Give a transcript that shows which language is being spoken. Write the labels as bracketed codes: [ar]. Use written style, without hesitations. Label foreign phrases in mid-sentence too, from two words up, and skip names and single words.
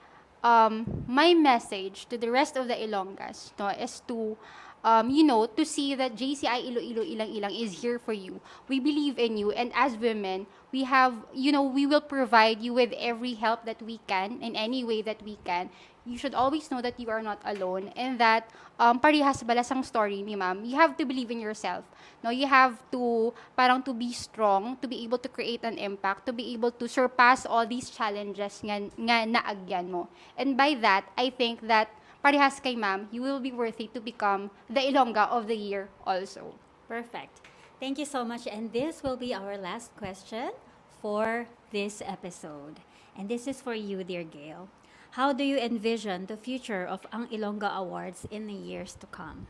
[en] And my message to the rest of the Ilonggas, no, is to, to see that JCI Iloilo Ilang Ilang is here for you. We believe in you, and as women, we have, we will provide you with every help that we can in any way that we can. You should always know that you are not alone, and that [hil] parehas balasang story ni ma'am. [en] You have to believe in yourself. No, you have to parang to be strong, to be able to create an impact, to be able to surpass all these challenges [hil] nga naagyan mo. [en] And by that, I think that [hil] parehas kay ma'am, [en] you will be worthy to become the Ilongga of the year also. Perfect. Thank you so much. And this will be our last question for this episode. And this is for you, dear Gail. How do you envision the future of Ang Ilongga Awards in the years to come?